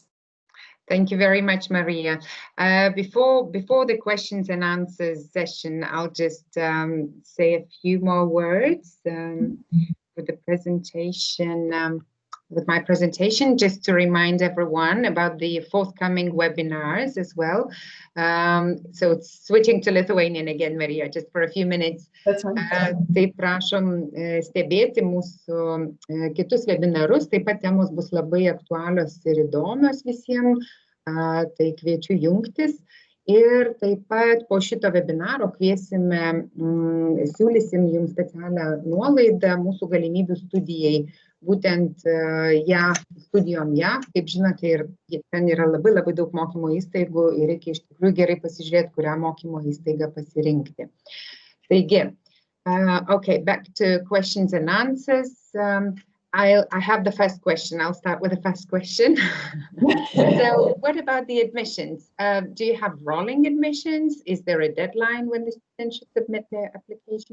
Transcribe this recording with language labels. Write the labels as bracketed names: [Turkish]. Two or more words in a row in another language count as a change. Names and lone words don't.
[English] Thank you very much, Maria. Before the questions and answers session, I'll just say a few more words with the presentation. With my presentation, just to remind everyone about the forthcoming webinars as well. So it's switching to Lithuanian again, Marija, just for a few minutes. That's fine. [Lithuanian] Tai prašom stebėti mūsų kitus webinarus, taip pat temos bus labai aktualios ir įdomios visiems, tai kviečiu jungtis. Ir taip pat po šito webinaro kviesime, siūlysim jums specialią nuolaidą mūsų galimybių studijai, būtent JAV, studijom JAV, kaip žinote, ir ten yra labai daug mokymo įstaigų ir reikia iš tikrųjų gerai pasižiūrėti, kurią mokymo įstaigą pasirinkti. Taigi, [English] okay, back to questions and answers. I have the first question. I'll start with the first question. So what about the admissions? Do you have rolling admissions? Is there a deadline when the students should submit their application?